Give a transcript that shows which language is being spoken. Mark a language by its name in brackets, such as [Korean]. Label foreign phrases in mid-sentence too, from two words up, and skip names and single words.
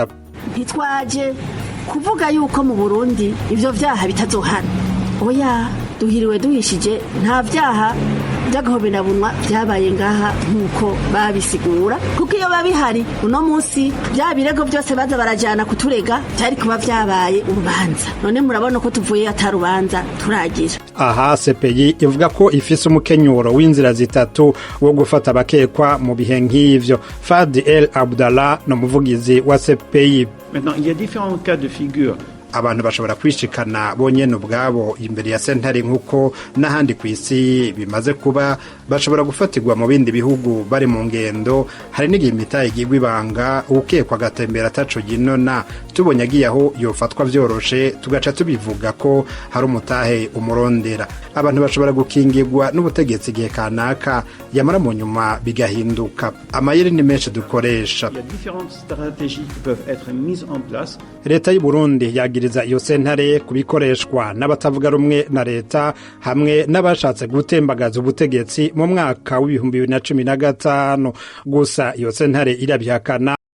[Rundi] Ntitwaje kuvuga yuko mu Burundi ivyo vyaha bitazohana, oya, duhiriwe duhishije, nta vyaha by'agahoberabunwa byabaye ngaha nkuko babisigura, kuko iyo babihari uno munsi bya birego byose baza barajana kuturega cyari kuba vyabaye urubanza. None murabona ko tuvuye atarubanza turagira. Aha CPI ivuga ko ifise umukenyuro w'inzira zitatu wo gufata abakekwa mu bihe nk'ivyo. Fadi El Abdallah no muvugizi wa CPI. [French] Maintenant, il y a différents cas de figure. [Rundi] Abantu bashobora kwishikana bonyene ubwabo imbere ya sentare nkuko n'ahandi kw'isi bimaze kuba, bashobora gufatirwa mu bindi bihugu bari mu ngendo. Hari n'igihe imitahe igirwa ibanga, ukekwa agatembera ataco ginona, tubonye agiye aho yofatwa vyoroshe tugaca tubivuga ko hari umutahe umurondera. Abantu bashobora gukingirwa n'ubutegetsi igihe kanaka, yamara mu nyuma bigahinduka. Amayeri ni menshi dukoresha. [French] Il y a différentes stratégies qui peuvent être mises en place. [Rundi] Leta y'u Burundi yagiriza iyo sentare kubikoreshwa n'abatavuga rumwe na leta hamwe n'abashatse gutembagaza ubutegetsi mu mwaka w'ibihumbi 2015. Gusa iyo sentare irabihakana.